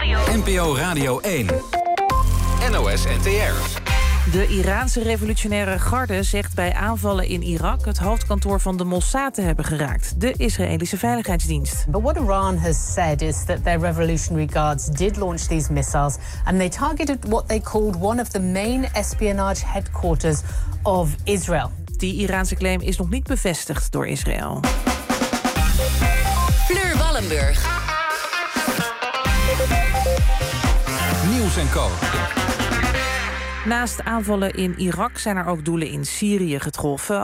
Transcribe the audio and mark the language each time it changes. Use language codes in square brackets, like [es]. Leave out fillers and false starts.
[nl] NPO Radio 1. NOS NTR. De Iraanse revolutionaire garde zegt bij aanvallen in Irak het hoofdkantoor van de Mossad te hebben geraakt, de Israëlische veiligheidsdienst. [en] But what Iran has said is that their revolutionary guards did launch these missiles and they targeted what they called one of the main espionage headquarters of Israel. [nl] Die Iraanse claim is nog niet bevestigd door Israël. Fleur Wallenburg. Nieuws en Co. Naast aanvallen in Irak zijn er ook doelen in Syrië getroffen.